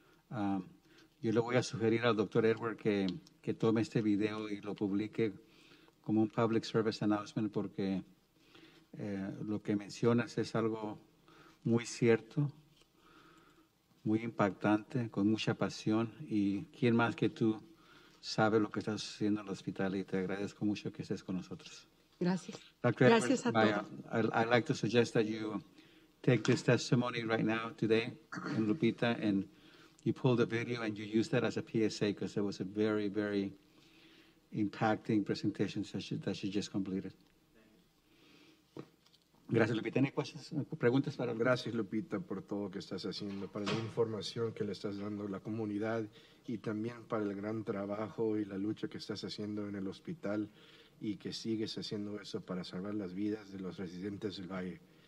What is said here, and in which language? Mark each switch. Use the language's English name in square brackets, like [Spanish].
[Spanish] Yo le voy a sugerir al doctor Edward que tome este video y lo publique como un [English] public service announcement [Spanish] porque lo que mencionas es algo muy cierto, muy impactante, con mucha pasión. Y quién más que tú sabe lo que está sucediendo en el hospital y te agradezco mucho que estés con nosotros. Gracias. [English] Dr. [Spanish] Gracias Edwards, a todos. [English] I'd like to suggest that you take this testimony right now, today, in Lupita, and you pull the video and you use that as a PSA because it was a very, very impacting presentation that she just completed. [Spanish] Gracias, Lupita. ¿Tiene preguntas para Gracias, Lupita, por todo lo que estás haciendo, para la información que le estás dando a la comunidad y también para el gran trabajo y la lucha que estás haciendo en el hospital y que sigues haciendo eso para salvar las vidas de los residentes del Valle.